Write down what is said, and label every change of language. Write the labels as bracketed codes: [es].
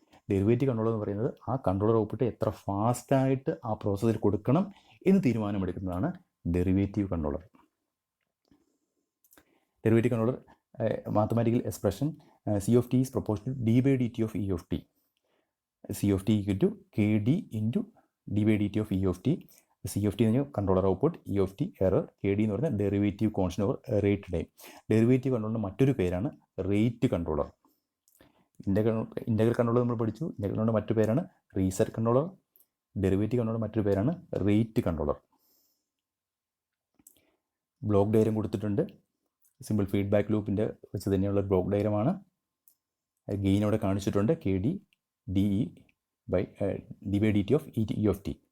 [ml] Derivative controller എന്ന് പറയുന്നത് ആ കൺട്രോളർ ഔട്ട്പുട്ട് എത്ര ഫാസ്റ്റായിട്ട് ആ പ്രോസസ്സിൽ കൊടുക്കണം എന്ന് തീരുമാനമെടുക്കുന്നതാണ് derivative controller. [en] Derivative controller mathematical expression C of t is proportional to d by dt of E of t. C of t equal to kd into d by dt of E of t. [ml] C of t എന്ന് പറഞ്ഞാൽ controller output, E of t error, KD എന്ന് പറഞ്ഞാൽ derivative constant over rate time. Derivative കൺട്രോളിൻ്റെ മറ്റൊരു പേരാണ് rate controller. Integral controller നമ്മൾ പഠിച്ചു. Integral കൺട്രോളിൻ്റെ മറ്റൊരു പേരാണ് റീസെറ്റ് കൺട്രോളർ. ഡെറിവേറ്റീവ് കൺട്രോളർ മറ്റൊരു പേരാണ് റേറ്റ് കൺട്രോളർ. ബ്ലോക്ക് ഡയഗ്രം കൊടുത്തിട്ടുണ്ട്. സിമ്പിൾ ഫീഡ്ബാക്ക് ലൂപ്പിൻ്റെ വെച്ച് തന്നെയുള്ള ബ്ലോക്ക് ഡയഗ്രമാണ്. ഗെയിൻ അവിടെ കാണിച്ചിട്ടുണ്ട്, KD DE by dt of E of t.